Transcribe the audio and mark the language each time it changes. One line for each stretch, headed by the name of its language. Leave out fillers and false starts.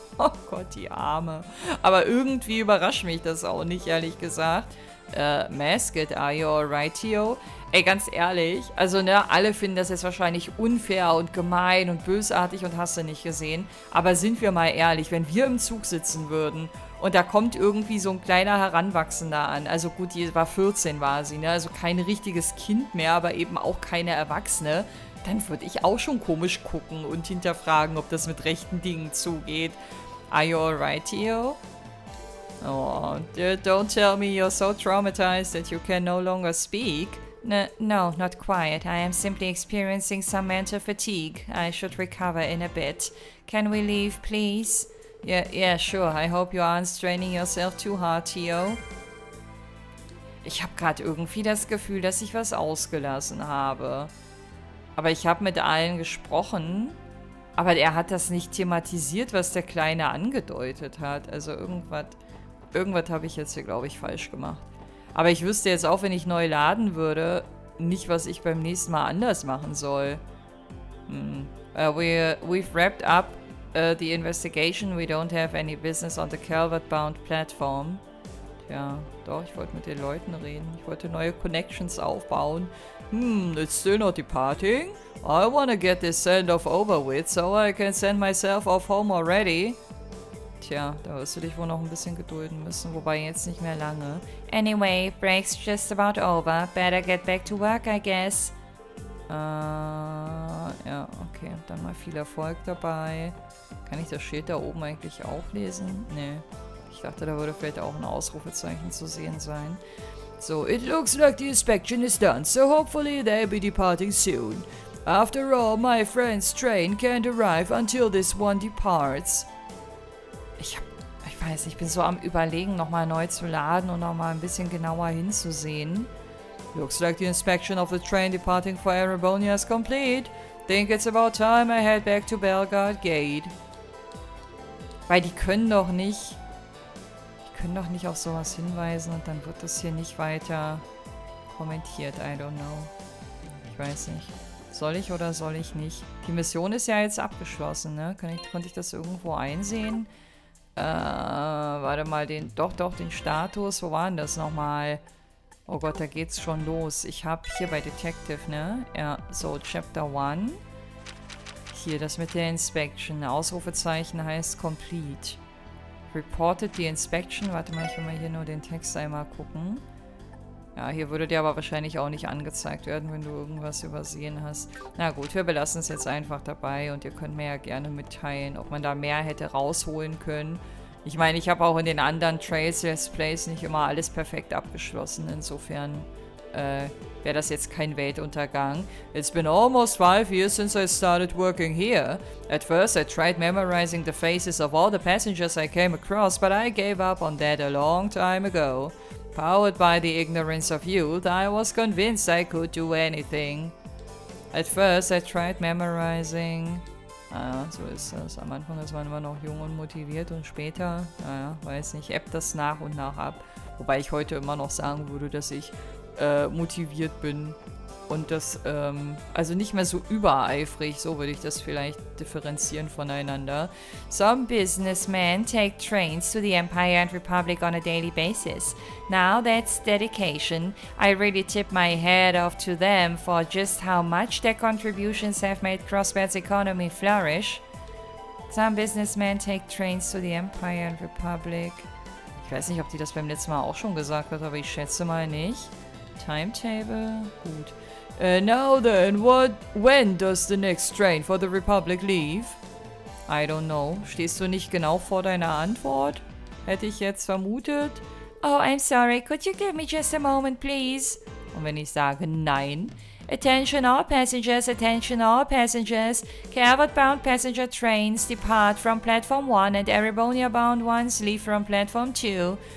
German: Oh Gott, die Arme. Aber irgendwie überrascht mich das auch nicht, ehrlich gesagt.
English: Mascot, are you alright, Theo?
German: Ey, ganz ehrlich, also ne, alle finden das jetzt wahrscheinlich unfair und gemein und bösartig und hast du nicht gesehen. Aber sind wir mal ehrlich, wenn wir im Zug sitzen würden Und da kommt irgendwie so ein kleiner Heranwachsender an. Also gut, die war 14 war sie, ne? Also kein richtiges Kind mehr, aber eben auch keine Erwachsene. Dann würde ich auch schon komisch gucken und hinterfragen, ob das mit rechten Dingen zugeht.
English: Are you alright, Theo? Oh, don't tell me you're so traumatized that you can no longer speak. No, not quite. I am simply experiencing some mental fatigue. I should recover in a bit. Can we leave, please? Yeah, sure. I hope you aren't straining yourself too hard, Theo.
German: Ich habe gerade irgendwie das Gefühl, dass ich was ausgelassen habe. Aber ich habe mit allen gesprochen. Aber er hat das nicht thematisiert, was der Kleine angedeutet hat. Also irgendwas habe ich jetzt hier, glaube ich, falsch gemacht. Aber ich wüsste jetzt auch, wenn ich neu laden würde, nicht, was ich beim nächsten Mal anders machen soll.
English: We've wrapped up the investigation. We don't have any business on the Calvert-bound platform.
German: Tja, doch, ich wollte mit den Leuten reden. Ich wollte neue Connections aufbauen.
English: It's still not departing? I wanna get this send-off over with, so I can send myself off home already.
German: Tja, da wirst du dich wohl noch ein bisschen gedulden müssen, wobei jetzt nicht mehr lange.
English: Anyway, break's just about over. Better get back to work, I guess.
German: Ja, okay. Dann mal viel Erfolg dabei. Kann ich das Schild da oben eigentlich auch lesen? Nee. Ich dachte, da würde vielleicht auch ein Ausrufezeichen zu sehen sein.
English: So, it looks like the inspection is done, so hopefully they'll be departing soon. After all, my friend's train can't arrive until this one departs.
German: Ich weiß nicht, ich bin so am Überlegen, nochmal neu zu laden und nochmal ein bisschen genauer hinzusehen.
English: Looks like the inspection of the train departing for Erebonia is complete. Think it's about time I head back to Belgard Gate.
German: Weil die können doch nicht auf sowas hinweisen und dann wird das hier nicht weiter kommentiert.
English: I don't know.
German: Ich weiß nicht. Soll ich oder soll ich nicht? Die Mission ist ja jetzt abgeschlossen, ne? Konnte ich das irgendwo einsehen? Warte mal, den Status. Wo war denn das nochmal? Oh Gott, da geht's schon los. Ich habe hier bei Detective, ne? Ja, so, Chapter 1. Hier, das mit der Inspection. Ausrufezeichen heißt Complete.
English: Reported the inspection.
German: Warte mal, ich will mal hier nur den Text einmal gucken. Ja, hier würde dir aber wahrscheinlich auch nicht angezeigt werden, wenn du irgendwas übersehen hast. Na gut, wir belassen es jetzt einfach dabei und ihr könnt mir ja gerne mitteilen, ob man da mehr hätte rausholen können. Ich meine, ich habe auch in den anderen Trails, Let's Plays nicht immer alles perfekt abgeschlossen. Insofern wäre das jetzt kein Weltuntergang.
English: It's been almost 5 years since I started working here. At first I tried memorizing the faces of all the passengers I came across, but I gave up on that a long time ago. Powered by the ignorance of youth, I was convinced I could do anything. At first I tried memorizing...
German: Naja, so ist das. Am Anfang ist man immer noch jung und motiviert und später, naja, weiß nicht, ebbt das nach und nach ab. Wobei ich heute immer noch sagen würde, dass ich motiviert bin und das, also nicht mehr so übereifrig, so würde ich das vielleicht differenzieren voneinander.
English: Some businessmen take trains to the Empire and Republic on a daily basis. Now that's dedication. I really tip my hat off to them for just how much their contributions have made Crossbad's economy flourish. Some businessmen take trains to the Empire and Republic.
German: Ich weiß nicht, ob die das beim letzten Mal auch schon gesagt hat, aber ich schätze mal nicht. Timetable? Gut.
English: Now then, when does the next train for the Republic leave? I don't know.
German: Stehst du nicht genau vor deiner Antwort? Hätte ich jetzt vermutet.
English: Oh, I'm sorry. Could you give me just a moment, please?
German: Und wenn ich sage nein.
English: Attention all passengers, attention all passengers. Calvert-bound passenger trains depart from Platform 1 and Erebonia-bound ones leave from Platform 2.